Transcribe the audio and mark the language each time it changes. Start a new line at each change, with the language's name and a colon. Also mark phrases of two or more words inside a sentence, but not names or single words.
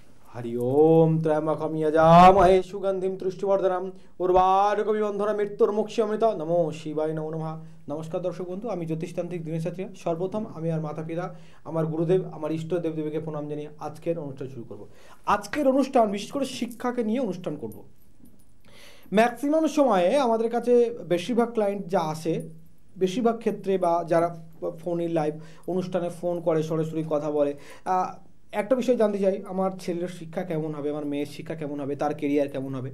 Sanskrit: हरि ओम त्रयम्बकं यजामहे सुगंधिं तुष्टिवर्धनम् उर्वारुकमिबन्धनं मृत्युर्मुक्षयमृत नमो शिवाय नमो नमः।
Bangla: নমস্কার দর্শক বন্ধু, আমি জ্যোতিষতান্ত্রিক দিনেশ আচার্য। সর্বপ্রথম আমি আর মাতা পিতা, আমার গুরুদেব, আমার ইষ্ট দেবদেবীকে প্রণাম জানিয়ে আজকের অনুষ্ঠান শুরু করব। আজকের অনুষ্ঠান বিশেষ করে শিক্ষাকে নিয়ে অনুষ্ঠান করব। ম্যাক্সিমাম সময়ে আমাদের কাছে বেশিরভাগ ক্লায়েন্ট যা আসে, বেশিরভাগ ক্ষেত্রে বা যারা ফোনের লাইভ অনুষ্ঠানে ফোন করে সরাসরি কথা বলে, একটা বিষয় জানতে চাই, আমার ছেলের শিক্ষা কেমন হবে, আমার মেয়ের শিক্ষা কেমন হবে, তার কেরিয়ার কেমন হবে।